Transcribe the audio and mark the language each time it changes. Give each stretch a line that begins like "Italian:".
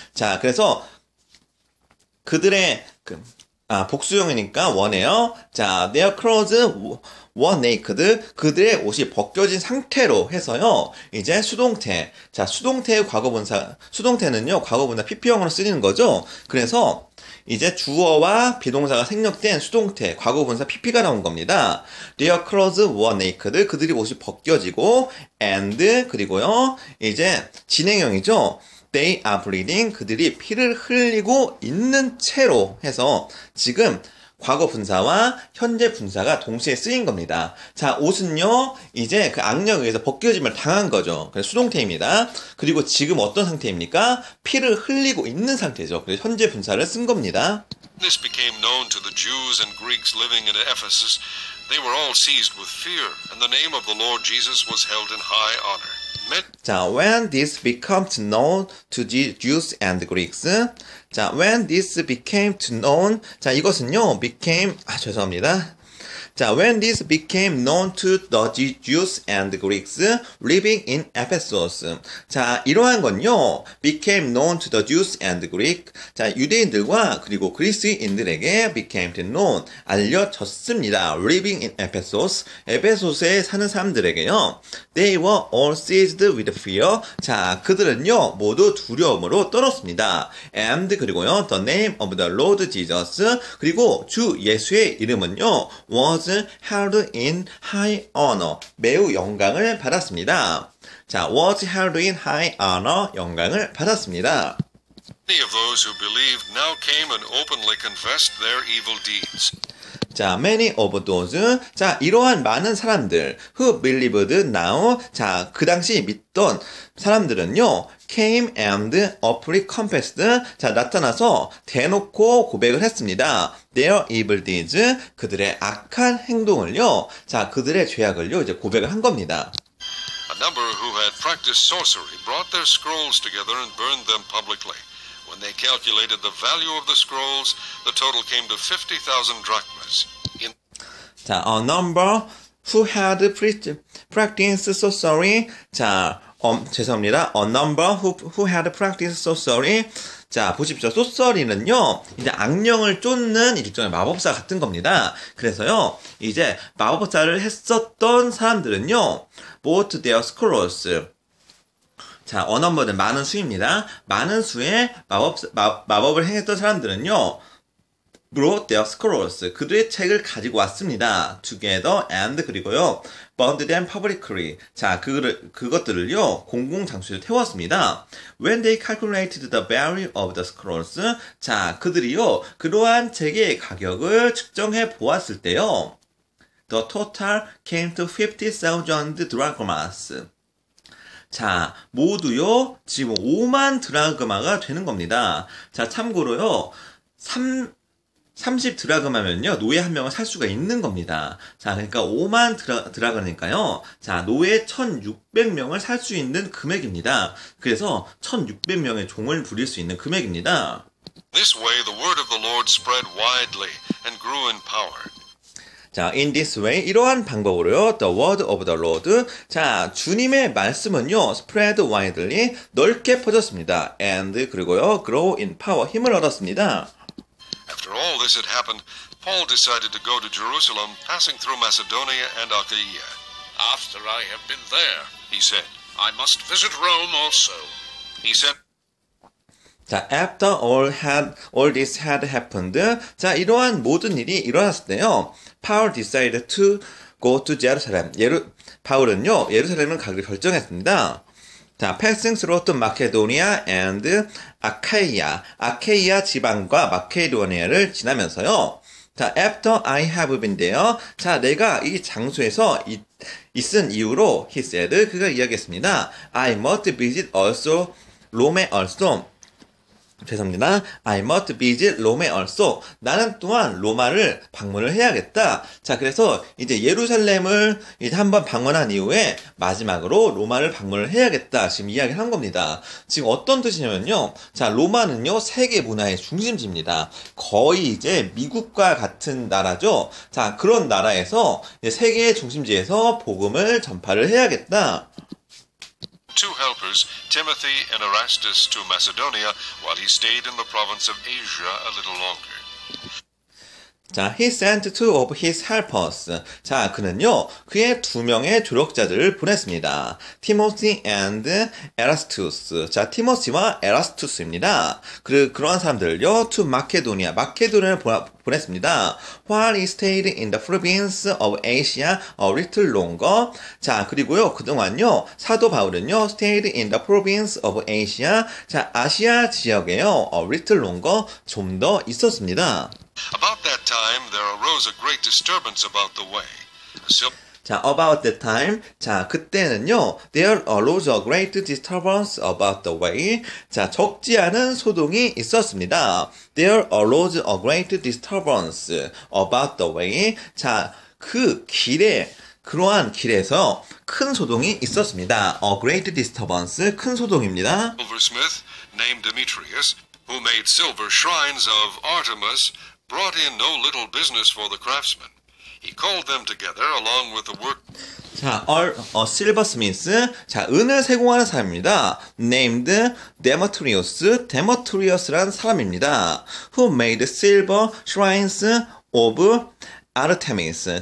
Korean: 자, 그래서 그들의 복수형이니까 원해요.
English: 자, their clothes were naked.
Korean: 그들의 옷이 벗겨진 상태로 해서요. 이제 수동태. 자, 수동태의 과거분사. 수동태는요, 과거분사 PP형으로 쓰이는 거죠. 그래서 이제 주어와 비동사가 생략된 수동태, 과거분사 PP가 나온 겁니다.
English: Their clothes were naked.
Korean: 그들이 옷이 벗겨지고, and, 그리고요, 이제 진행형이죠.
English: They are bleeding.
Korean: 그들이 피를 흘리고 있는 채로 해서 지금 과거 분사와 현재 분사가 동시에 쓰인 겁니다. 자, 옷은요, 이제 그 악령에 의해서 벗겨짐을 당한 거죠. 그래서 수동태입니다. 그리고 지금 어떤 상태입니까? 피를 흘리고 있는 상태죠. 그래서 현재 분사를 쓴 겁니다.
English: This became known to the Jews and Greeks living in Ephesus. They were all seized with fear, and the name of the Lord Jesus was held in high honor. 자, when this became known to the Jews and Greeks. 자, when this became known.
Korean: 자, 이것은요, 죄송합니다.
English: 자, when this became known to the Jews and Greeks living in Ephesus. 자,
Korean: 이러한 건요,
English: became known to the Jews and Greeks.
Korean: 자, 유대인들과 그리고 그리스인들에게
English: became known,
Korean: 알려졌습니다.
English: living in Ephesus.
Korean: 에베소스에 사는 사람들에게요.
English: They were all seized with fear.
Korean: 자, 그들은요, 모두 두려움으로 떨었습니다.
English: And,
Korean: 그리고요,
English: the name of the Lord Jesus.
Korean: 그리고 주 예수의 이름은요,
English: was held in high honor.
Korean: 매우 영광을 받았습니다.
English: 자, was held in high honor.
Korean: 영광을 받았습니다.
English: Many of those who believed now came and openly confessed their evil deeds. 자, many of those.
Korean: 자, 이러한 많은 사람들
English: who believed now.
Korean: 자, 그 당시 믿던 사람들은요,
English: came and openly confessed.
Korean: 자, 나타나서 대놓고 고백을 했습니다.
English: Their evil deeds.
Korean: 그들의 악한 행동을요. 자, 그들의 죄악을요. 이제 고백을 한 겁니다.
English: A number who had practiced sorcery brought their scrolls together and burned them publicly. When they calculated the value of the scrolls, the total came to 50,000 drachmas. 자, a number who had practiced sorcery.
Korean: 자, 죄송합니다.
English: A number who had practiced sorcery.
Korean: 자, 보십시오. 소서리는요, 이제 악령을 쫓는 일종의 마법사 같은 겁니다. 그래서요, 이제 마법사를 했었던 사람들은요,
English: bought their scrolls.
Korean: 자, a number는 많은 수입니다. 많은 수의 마법을 행했던 사람들은요,
English: brought their scrolls.
Korean: 그들의 책을 가지고 왔습니다.
English: together and 그리고요. burned them publicly.
Korean: 자, 그것들을요. 공공장소에 태웠습니다.
English: When they calculated the value of the scrolls.
Korean: 자, 그들이요. 그러한 책의 가격을 측정해 보았을 때요.
English: The total came to 50,000 drachmas.
Korean: 자, 모두요, 지금 5만 드라그마가 되는 겁니다. 자, 참고로요, 30 드라그마면요, 노예 한 명을 살 수가 있는 겁니다. 자, 그러니까 5만 드라그마니까요, 자, 노예 1,600명을 살 수 있는 금액입니다. 그래서 1,600명의 종을 부릴 수 있는 금액입니다.
English: This way the word of the Lord spread widely and grew in power. 자, in this way,
Korean: 이러한 방법으로요,
English: the word of the Lord.
Korean: 자, 주님의 말씀은요,
English: spread widely,
Korean: 넓게 퍼졌습니다.
English: and, 그리고요, grow in power,
Korean: 힘을 얻었습니다.
English: After all this had happened, Paul decided to go to Jerusalem, passing through Macedonia and Achaia. After I have been there, He said, I must visit Rome also. He said, 자, after all this had happened.
Korean: 자, 이러한 모든 일이 일어났을 때요,
English: Paul decided to go to Jerusalem.
Korean: 바울은요, 예루살렘을 가기로 결정했습니다.
English: 자, passing through Macedonia and Achaia.
Korean: 아케이아 지방과 마케도니아를 지나면서요.
English: 자, after I have been there.
Korean: 자, 내가 이 장소에서 있은 이후로,
English: he said,
Korean: 그가 이야기했습니다.
English: I must visit also Rome also.
Korean: 죄송합니다.
English: I must visit Rome also.
Korean: 나는 또한 로마를 방문을 해야겠다. 자, 그래서 이제 예루살렘을 이제 한번 방문한 이후에 마지막으로 로마를 방문을 해야겠다. 지금 이야기를 한 겁니다. 지금 어떤 뜻이냐면요. 자, 로마는요, 세계 문화의 중심지입니다. 거의 이제 미국과 같은 나라죠. 자, 그런 나라에서 세계의 중심지에서 복음을 전파를 해야겠다.
English: two helpers, Timothy and Erastus, to Macedonia, while he stayed in the province of Asia a little longer. 자, he sent two of his helpers.
Korean: 자, 그는요, 그의 2명의 조력자들을 보냈습니다.
English: Timothy and Erastus.
Korean: 자, 티모시와 에라스투스입니다. 그러한 사람들을요,
English: to Macedonia,
Korean: 마케도니아를 보냈습니다.
English: While he stayed in the province of Asia a little longer.
Korean: 자, 그리고요, 그동안요, 사도 바울은요,
English: stayed in the province of Asia.
Korean: 자, 아시아 지역에요,
English: a little longer,
Korean: 좀 더 있었습니다.
English: About that time, there arose a great disturbance about the way. 자, about that time. 자,
Korean: 그때는요,
English: there arose a great disturbance about the way.
Korean: 자, 적지 않은 소동이 있었습니다.
English: There arose a great disturbance about the way.
Korean: 자, 그 길에, 그러한 길에서 큰 소동이 있었습니다.
English: A great disturbance,
Korean: 큰 소동입니다.
English: Silversmith named Demetrius, who made silver shrines of Artemis, brought in no little business for the craftsmen. He called them together along with the work. 자, silversmith.
Korean: 자, 은을 세공하는 사람입니다.
English: Named Demetrius.
Korean: 데모트리우스라는 사람입니다.
English: Who made silver shrines of Artemis.